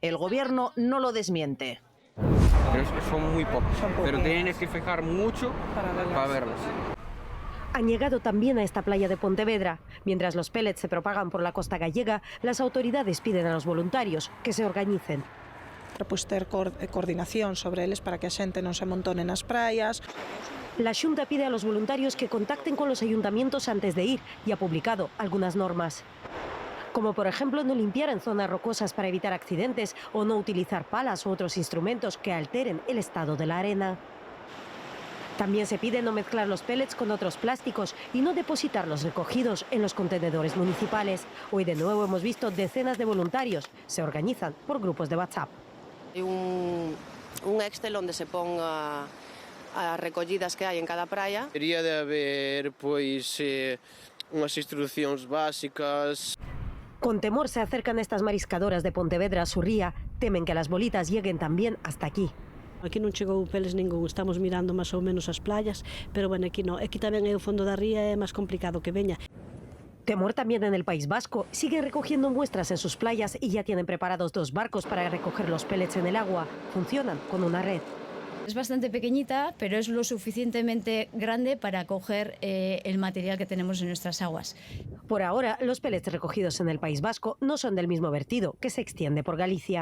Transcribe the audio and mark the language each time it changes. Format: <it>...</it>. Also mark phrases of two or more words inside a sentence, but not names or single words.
<es>El gobierno no lo desmiente. Pero son muy pocos, pero tienes que fijar mucho para verlas. Han llegado también a esta playa de Pontevedra. Mientras los pellets se propagan por la costa gallega, las autoridades piden a los voluntarios que se organicen.</es> <gl>Pues ter coordinación sobre eles para que a xente non se amontone nas praias.</gl> <es>La Xunta pide a los voluntarios que contacten con los ayuntamientos antes de ir y ha publicado algunas normas. Como por ejemplo no limpiar en zonas rocosas para evitar accidentes o no utilizar palas u otros instrumentos que alteren el estado de la arena. También se pide no mezclar los pellets con otros plásticos y no depositar los recogidos en los contenedores municipales. Hoy de nuevo hemos visto decenas de voluntarios. Se organizan por grupos de WhatsApp. Hay un Excel donde se ponga</es> <gl>as recollidas que hai en cada praia. Debería de haber, pois, unhas instruccións básicas.</gl> <es>Con temor se acercan estas mariscadoras de Pontevedra a su ría. Temen que las bolitas lleguen también hasta aquí.</es> <gl>Aquí non chegou peles ningún, estamos mirando máis ou menos as playas, pero bueno, aquí non. Aquí tamén é o fondo da ría, é máis complicado que veña.</gl> <es>Temor también en el País Vasco. Siguen recogiendo muestras en sus playas y ya tienen preparados 2 barcos para recoger los pellets en el agua. Funcionan con una red. Es bastante pequeñita, pero es lo suficientemente grande para coger el material que tenemos en nuestras aguas. Por ahora, los pellets recogidos en el País Vasco no son del mismo vertido, que se extiende por Galicia.</es>